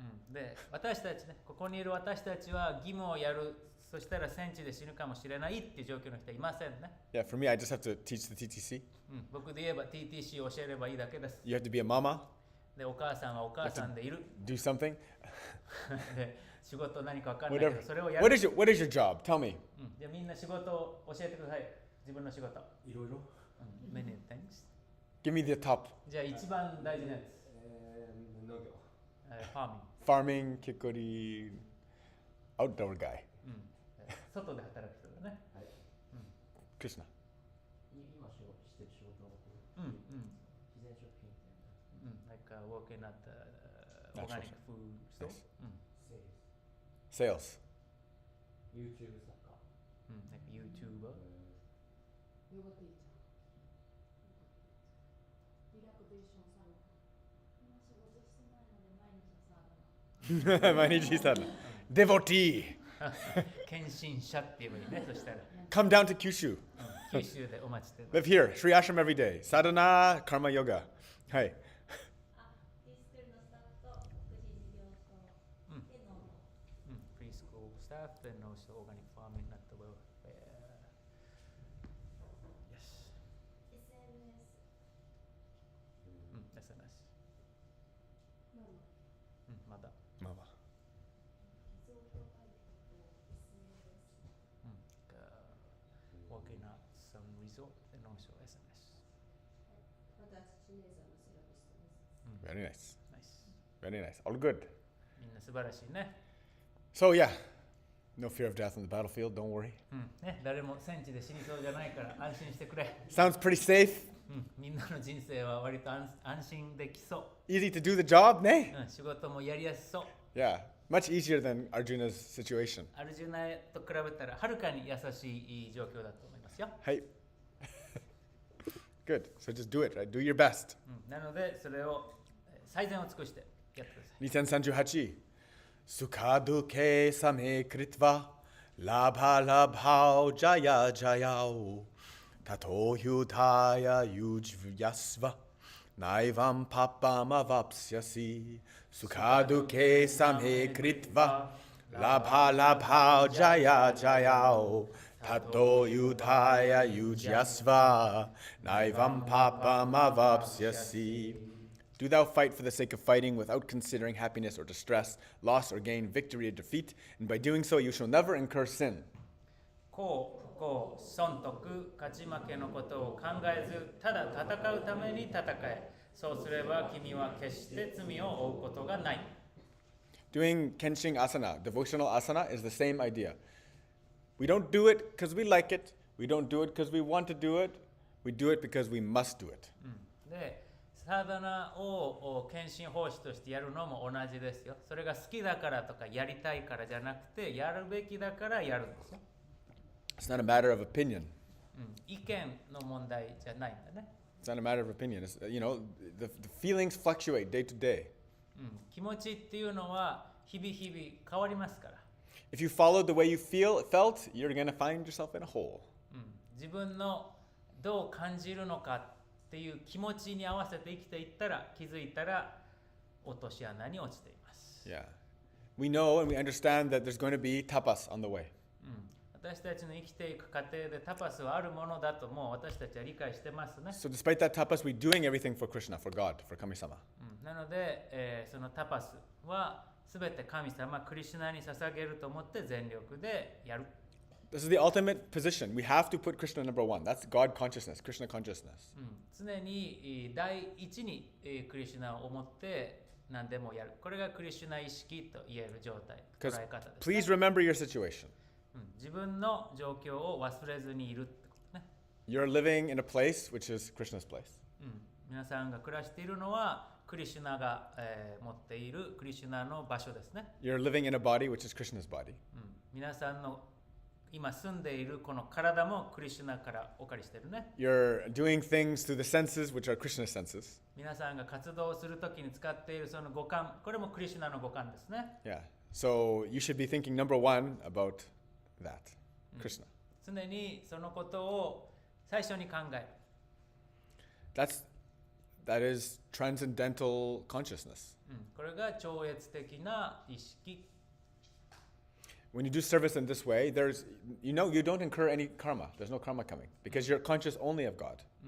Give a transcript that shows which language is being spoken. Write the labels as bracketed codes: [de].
[ja] で、私たちね、ここにいる私たちは義務をやるそしたら戦地で死ぬかもしれないっていう状況の人はいませんね。 [en] Yeah, for me, I just have to teach the TTC. [ja] 僕で言えば TTC を教えればいいだけです。 [en] You have to be a mama, [ja] で、お母さんはお母さんでいる。 [en] do something. [ja] で、仕事何か分かんないけ [en] Whatever. [ja] ど、それをやる。 [en] What is your job? Tell me. [ja] じゃあみんな仕事を教えてください。自分の仕事。いろいろ。 [en] Many things. Give me the top. [ja] じゃあ一番大事なやつ。農業。ファーミング。 [en] Farming, kikori, outdoor guy. [ja] 外で働く人だね。はい。 [en] Krishna. [ja] 今してる仕事は自然食品店。 [en] Like working at the organic food store. Nice. Sales. Sales. [ja] YouTube 作家。 [en] Like YouTuber. [ja] ヨガティーチャー、リラクゼーションサロン。今仕事してないので毎日サロン。 [en] Devotee. [ja] 献身者って言えばいいね。そしたら [en] Come down to Kyushu. [ja] 九州でお待ちしてる。 [en] Live here. Sri Ashram every day. Sadhana, karma yoga. Hi. [ja] ディスクルのスタッフと福祉事業所で農業。 [en] Preschool staff and also organic farming at the welfare. Yes. [ja] SNS。 [en] SNS. [ja] ママ。まだ。 [en] Mama. [ja] リゾートバイトと SNS。 [en] Working at some resort and also SNS. [ja] 私、チネーザーのセラピストです。 [en] Very nice. Nice. Very nice. All good. [ja] みんな素晴らしいね。 [en] So yeah, no fear of death on the battlefield. Don't worry. [ja] ね、誰も戦地で死にそうじゃないから安心してくれ。 [en] Sounds pretty safe. [ja] みんなの人生は割と安心できそ [en] Easy to do the job, [ja] ne? う。仕事もやりやすそう。 [en] Yeah, much easier than Arjuna's situation. [ja] アルジュナと比べたらはるかに優しい状況だと思いますよ。 [en] Hey. Good. So just do it, right? Do your best. [ja] なのでそれを最善を尽くしてやってください。 [sa] 2038. Sukhaduke same kritva labha labhao jaya jayao tato hyudhaya yujvyasva naivam papam avapsyasi sukhaduke same kritva labha labhao jaya jayao tato yudhaya yujyasva naivam papam avapsyasi. [en] Do thou fight for the sake of fighting without considering happiness or distress, loss or gain, victory or defeat, and by doing so you shall never incur sin. [ja] 幸不幸損得勝ち負けのことを考えずただ戦うために戦え。そうすれば君は決して罪を負うことがない。 [en] Doing Kenshin asana, devotional asana, is the same idea. We don't do it because we like it. We don't do it because we want to do it. We do it because we must do it. [ja] でサダナを献身奉仕としてやるのも同じですよ。それが好きだからとかやりたいからじゃなくてやるべきだからやるんですよ。 [en] It's not a matter of opinion. [ja] 意見の問題じゃないんだね。 [en] It's not a matter of opinion. It's, the feelings fluctuate day to day. [ja] 気持ちっていうのは日々日々変わりますから。 [en] If you followed the way you felt, you're going to find yourself in a hole. [ja] 自分のどう感じるのかっていう気持ちに合わせて生きていったら気づいたら落とし穴に落ちています。 [en] Yeah. We know and we understand that there's going to be tapas on the way. [ja] 私たちの生きていく過程でタパスはあるものだともう私たちは理解してますね。 [en] So despite that tapas, we're doing everything for Krishna, for God, for Kami-sama. [ja] なので、そのタパスはすべて神様クリシュナに捧げると思って全力でやる。 [en] This is the ultimate position. We have to put Krishna number one. That's God consciousness, Krishna consciousness. [ja] 常に第一にクリシュナを思って何でもやる。これがクリシュナ意識と言える状態、捉 [en] Because [ja] え方です、ね。 [en] please remember your situation. [ja] 自分の状況を忘れずにいるってことね。 [en] You're living in a place which is Krishna's place. [ja] 皆さんが暮らしているのはクリシュナが、持っているクリシュナの場所ですね。 [en] You're living in a body which is Krishna's body. [ja] 皆さんの今住んでいるこの体もクリシュナからお借りしてるね。 [en] You're doing things through the senses which are Krishna's senses. [ja] 皆さんが活動するときに使っているその五感、これもクリシュナの五感ですね。 [en] Yeah. So you should be thinking number one about that, Krishna. [ja] 常にそのことを最初に考える。 [en] That is transcendental consciousness. [ja] これが超越的な意識。 [en] when you do service in this way, you don't incur any karma. There's no karma coming because you're conscious only of God.